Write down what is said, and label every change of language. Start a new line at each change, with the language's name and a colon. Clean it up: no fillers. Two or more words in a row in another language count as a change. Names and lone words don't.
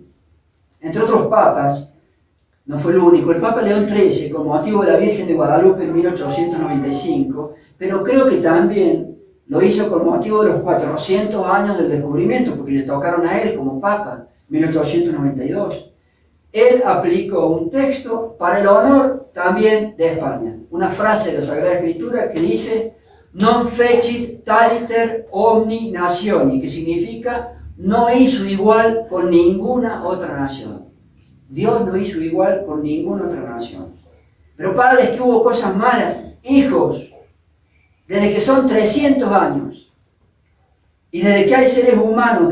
Spanish: Entre otros papas, no fue el único, el Papa León XIII, con motivo de la Virgen de Guadalupe en 1895, pero creo que también lo hizo con motivo de los 400 años del descubrimiento, porque le tocaron a él como Papa, 1892. Él aplicó un texto para el honor también de España. Una frase de la Sagrada Escritura que dice
Latin: non fecit taliter omni nationi,
Spanish: que significa no hizo igual con ninguna otra nación. Dios no hizo igual con ninguna otra nación. Pero padres, que hubo cosas malas, hijos, desde que son 300 años y desde que hay seres humanos